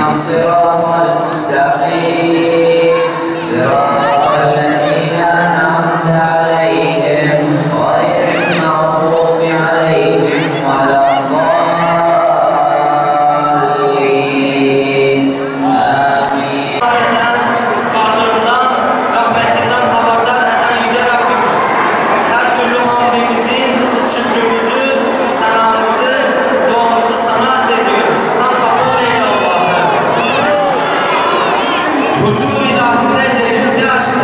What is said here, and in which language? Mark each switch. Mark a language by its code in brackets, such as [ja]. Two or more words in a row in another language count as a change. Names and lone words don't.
[ar] الصراط المستقيم صراط الذين أنعمت عليهم غير المغضوب عليهم ولا الضالين آمين. [tr] Varlığından, rahmetinden haberdar eden Yüce Rabbimiz, her türlü hamdimizi, şükrümüzü, sanamızı, duamızı sana arz ediyoruz. Sen kabul eyle Allah'ım. Huzur ilahinde ellerimizi açtık.